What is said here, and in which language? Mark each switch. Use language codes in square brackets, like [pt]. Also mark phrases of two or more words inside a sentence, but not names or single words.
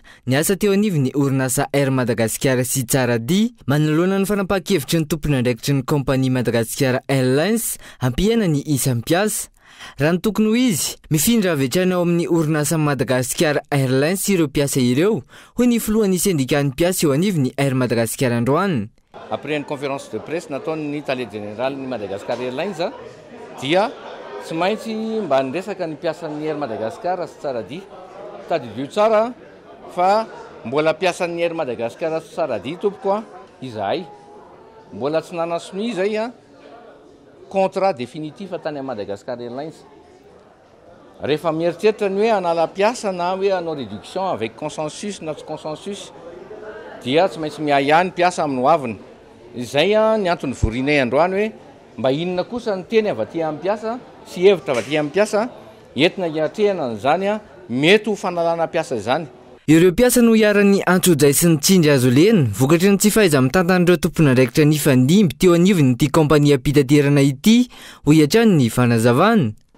[mg] Ny asa teo anivony orinasa Air Madagasikara sy Tsaradi manoloana ny fanapahan-kevitry ny tompony andraikitry ny kompani Madagascar Airlines hampihana ny isan'ny mpiasa. Raha ny tokony ho izy, mifindra avy hatrany ao amin'ny orinasa Madagascar Airlines ireo mpiasa ireo, hoy ny filohan'ny syndicat-ny mpiasa eo anivony Air Madagasikara androany. [fr] Après une conférence de presse [mg] nataony tale général ny Madagascar Airlines dia tsy maintsy mba niresaka ny mpiasan'ny Air Madagasikara sy Tsaradi. Tadidio tsara fa mbola mpiasan'ny Air Madagasikara sy Tsaradi tompoko izahay. Mbola tsy nanasony izay [fr] contrat définitif [mg] tany Madagascar Airlines. rehefa mieritreritra ny hoe anala-piasa na hoe anao [fr] réduction avec consensus [mg] na tsy consensus dia tsy maintsy miahihany piasa amin'ny hoaviny. Izay ny antony vorinay androany hoe mba inona kosa ny teny avy aty amin'ny piasa sy hevitra avy aty amin'ny piasa entina hiatrehana an'izany mety ho fanalana piasa izany. Ireo mpiasa no hiara-ny antsojay sy ny tsindry azo leny vokatry ny tsy fahaiza mitantan'ireo tompon'andraikitra nifandimby teo anivony ity kompania mpitaterana ity ho hiatrany ny fanazavany.